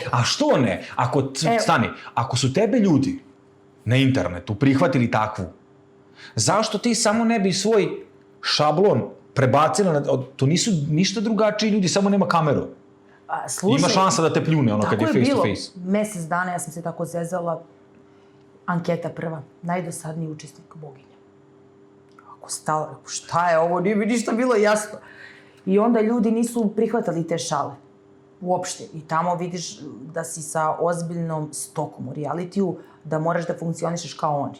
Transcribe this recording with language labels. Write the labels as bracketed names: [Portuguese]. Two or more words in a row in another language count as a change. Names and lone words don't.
[Serbian] A što ne? Ako su tebe ljudi na internetu prihvatili takvu, zašto ti samo ne bi svoj šablon prebacila, to nisu ništa drugačiji ljudi, samo nema kameru. Ima šansa da te pljune ono kad je [English] face to face. [Serbian] Tako je bilo. Mjesec dana ja sam se tako zezala. Anketa prva. Najdosadniji učesnik Boginja. Ako stala, šta je ovo? Nije mi ništa bilo jasno. I onda ljudi nisu prihvatali te šale. Uopšte. I tamo vidiš da si sa ozbiljnom stokom u realitiju, da moraš da funkcionišeš kao oni.